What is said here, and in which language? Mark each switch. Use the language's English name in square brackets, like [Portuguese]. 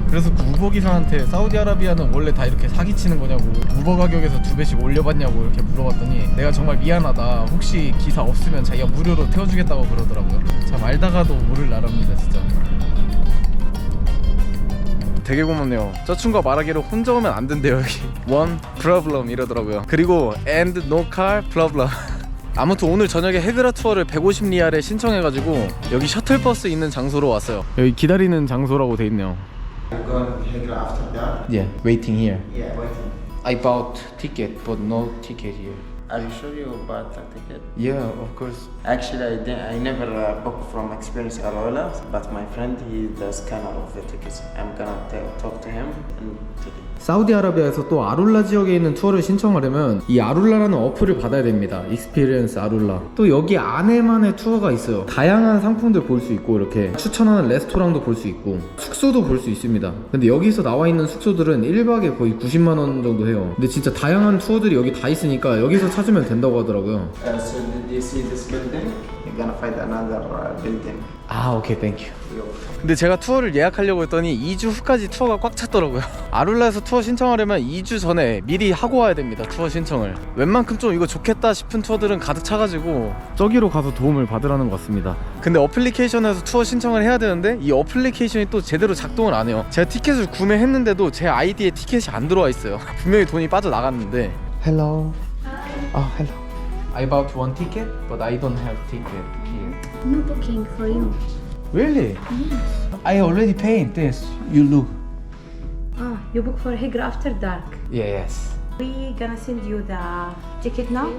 [Korean] 그래서 그 우버 기사한테 사우디아라비아는 원래 다 이렇게 사기치는 거냐고, 우버 가격에서 2배씩 올려봤냐고 이렇게 물어봤더니 내가 정말 미안하다, 혹시 기사 없으면 자기가 무료로 태워주겠다고 그러더라고요. 참 알다가도 모를 나라입니다 진짜. 되게 고맙네요. 저 친구가 말하기로 혼자 오면 안 된대요 여기. [English] One problem [Korean] 이러더라고요. 그리고 [English] and no car problem. [Korean] 아무튼 오늘 저녁에 헤그라 투어를 150리알에 신청해가지고 여기 셔틀버스 있는 장소로 왔어요. 여기 기다리는 장소라고 돼 있네요. [English] I'm going to Hegra after that. Yeah, waiting here. Yeah, waiting. I bought ticket but no ticket here. Are you sure you bought a ticket? Yeah, of course. Actually, I never booked from Experience Arola, but my friend, he the scanner of the tickets. I'm gonna talk to him and take it. [Korean] 사우디아라비아에서 또 아룰라 지역에 있는 투어를 신청하려면 이 아룰라라는 어플을 받아야 됩니다. 익스피리언스 아룰라. 또 여기 안에만의 투어가 있어요. 다양한 상품들 볼 수 있고, 이렇게 추천하는 레스토랑도 볼 수 있고, 숙소도 볼 수 있습니다. 근데 여기서 나와 있는 숙소들은 1박에 거의 90만원 정도 해요. 근데 진짜 다양한 투어들이 여기 다 있으니까 여기서 찾으면 된다고 하더라고요. [English] So did you see this building? You're gonna find another building. [Korean] 아, 오케이, 땡큐. 근데 제가 투어를 예약하려고 했더니 2주 후까지 투어가 꽉 찼더라고요. 아룰라에서 투어 신청하려면 2주 전에 미리 하고 와야 됩니다, 투어 신청을. 웬만큼 좀 이거 좋겠다 싶은 투어들은 가득 차가지고 저기로 가서 도움을 받으라는 것 같습니다. 근데 어플리케이션에서 투어 신청을 해야 되는데 이 어플리케이션이 또 제대로 작동을 안 해요. 제가 티켓을 구매했는데도 제 아이디에 티켓이 안 들어와 있어요. 분명히 돈이 빠져나갔는데. [English] Hello. Hello. I bought one ticket, but I don't have ticket here. No booking for you. Really? I already paid this. You look. You book for Hegra after dark. Yes. We gonna send you the ticket now.